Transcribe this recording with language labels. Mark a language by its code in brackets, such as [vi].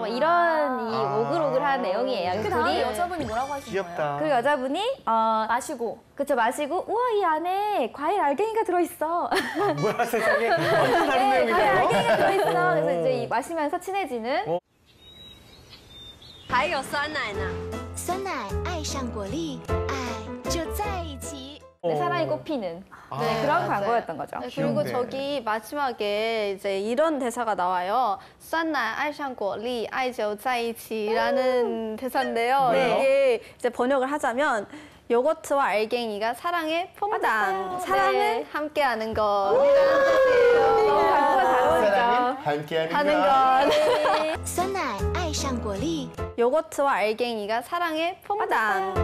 [ko] 막 이런 이 오글오글한 내용이에요. 그 그래서 다음에 둘이 여자분이 뭐라고 하신 거예요? 귀엽다. 그 여자분이 마시고 그쵸 마시고 우와 이 안에 과일 알갱이가 들어있어. 뭐야, 세상에. 완전 다른 네, 과일 내용이네요. 알갱이가 들어있어. 그래서 이제 이 마시면서 친해지는. [zh] 还有酸奶呢。酸奶爱上果粒，爱就在一起。 [ko] 내 사랑이 꽃피는 네, 그런 광고였던 거죠. 네, 그리고 귀엽네. 저기 마지막에 이제 이런 대사가 나와요. [zh] 酸奶爱上果粒，爱就在一起 [ko] 라는 대사인데요. 뭐예요? 이게 이제 번역을 하자면 요거트와 알갱이가 사랑의 퐁당, 맞아요. 사랑은 네. 함께하는 것이라는 뜻이에요. 광고가 잘 어울리죠. 사랑은 함께하는 하는 것. 것. [zh] 酸奶爱上果粒， [ko] 요거트와 알갱이가 사랑의 퐁당,